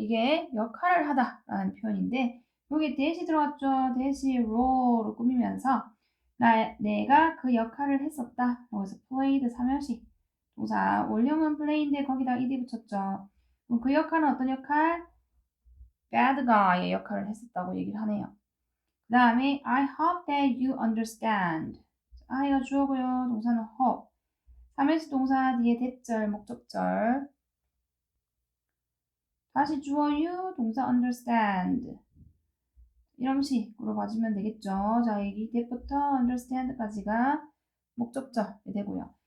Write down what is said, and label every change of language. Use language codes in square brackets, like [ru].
[ko] 이게 역할을 하다라는 표현인데 여기 대시 들어갔죠. 대시 role로 꾸미면서 내가 그 역할을 했었다. 그래서 played 3형식 동사 원형은 play인데 거기다 ed 붙였죠. 그럼 그 역할은 어떤 역할? bad guy의 역할을 했었다고 얘기를 하네요. 그 다음에 [en] I hope that you understand. [ko] I가 주어고요. 동사는 hope. 3인칭 동사 뒤에 대절, 목적절. 다시 주어 you, 동사 understand. 이런 식으로 봐주면 되겠죠. 자, 여기 that부터 understand까지가 목적절이 되고요.